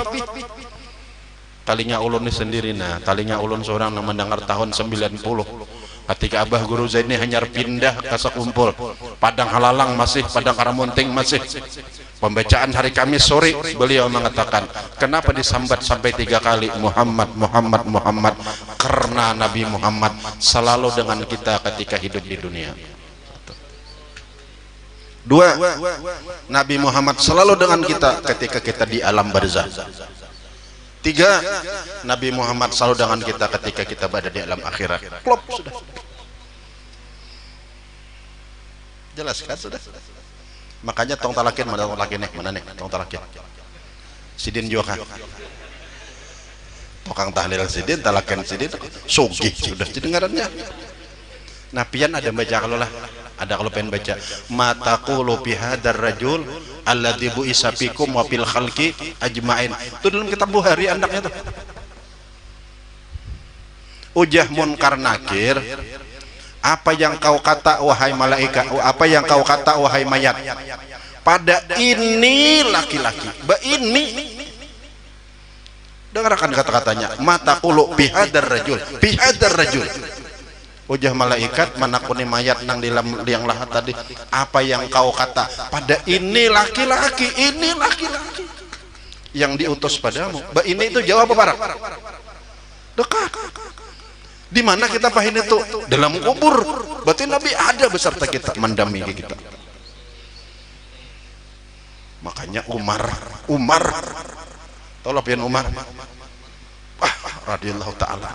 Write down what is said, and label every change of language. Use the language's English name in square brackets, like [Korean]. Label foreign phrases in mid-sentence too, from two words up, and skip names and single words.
[Indonesian] Talinya ulun ini sendiri, nah talinya ulun seorang yang mendengar tahun 90 ketika Abah Guru Zaini hanyar pindah ke sekumpul Padang Halalang masih, Padang Karamunting masih, pembacaan hari Kamis sore beliau mengatakan, kenapa disambat sampai tiga kali Muhammad, Muhammad, Muhammad? Karena Nabi Muhammad selalu dengan kita ketika hidup di dunia. Dua, Nabi Muhammad selalu dengan kita ketika kita di alam barzah. Tiga, Nabi Muhammad selalu dengan kita ketika kita berada di alam akhirat. Klop sudah. Jelas kan sudah. Makanya tong talakin, mana tong talakin nih, mana nih tong talakin. Sidin juga kan. Tukang tahlil sidin, talakin sidin, sugih sudah dengarannya. Nah pian ada baca kalau lah, ada kalau pengen baca [Arabic] ما تقول في هذا الرجل الذي بعث فيكم وفي الخلق أجمعين. [Indonesian] Itu dalam kitab Bukhari andaknya tuh. Ujah munkar nakir, apa yang kau kata wahai malaikat, apa yang kau kata wahai mayat pada ini laki-laki, ini dengarkan kata-katanya, [Arabic] ما تقول في هذا الرجل، في هذا الرجل. [Indonesian] Ujah malaikat manakuni mayat nang di liang lahat tadi, apa yang kau kata pada ini laki-laki, ini laki-laki yang diutus padamu. Ini itu jawab apa? Dekat. Di mana kita paham itu? Dalam kubur. Berarti Nabi ada beserta kita, mendampingi kita. Makanya Umar, tolong pian Umar, [Arabic] رضي الله تعالى.